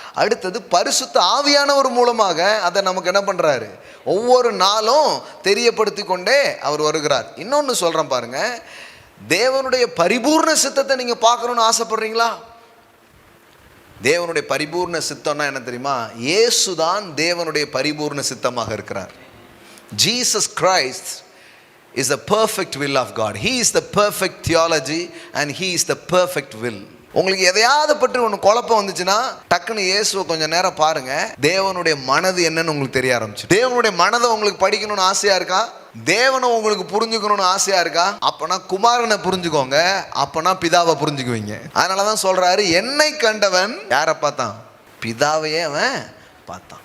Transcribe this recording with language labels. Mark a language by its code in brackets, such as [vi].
[ta] அடுத்தது பரிசுத்த ஆவியானவர் மூலமாக அதை நமக்கு என்ன பண்ணுறாரு, ஒவ்வொரு நாளும் தெரியப்படுத்தி கொண்டே அவர் வருகிறார். இன்னொன்று சொல்கிறேன் பாருங்க, தேவனுடைய பரிபூர்ண சித்தத்தை நீங்கள் பார்க்கணுன்னு ஆசைப்படுறீங்களா? தேவனுடைய பரிபூர்ண சித்தம்னா என்ன தெரியுமா? இயேசுதான் தேவனுடைய பரிபூர்ண சித்தமாக இருக்கிறார். [en] Jesus Christ is the perfect will of God. He is the perfect theology and he is the perfect will. [ta] உங்களுக்கு எதையாவது பற்றி ஒன்று குழப்பம் வந்துச்சுன்னா டக்குன்னு இயேசுவை கொஞ்சம் நேரம் பாருங்க, தேவனுடைய மனது என்னன்னு உங்களுக்கு தெரிய ஆரம்பிச்சு. தேவனுடைய மனதை உங்களுக்கு படிக்கணும்னு ஆசையா இருக்கா? தேவனை உங்களுக்கு புரிஞ்சுக்கணும்னு ஆசையா இருக்கா? அப்பனா குமாரனை புரிஞ்சுக்கோங்க, அப்பனா பிதாவை புரிஞ்சுக்குவீங்க. அதனாலதான் சொல்றாரு, என்னை கண்டவன் யாரை பார்த்தான்? பிதாவையே அவன் பார்த்தான்.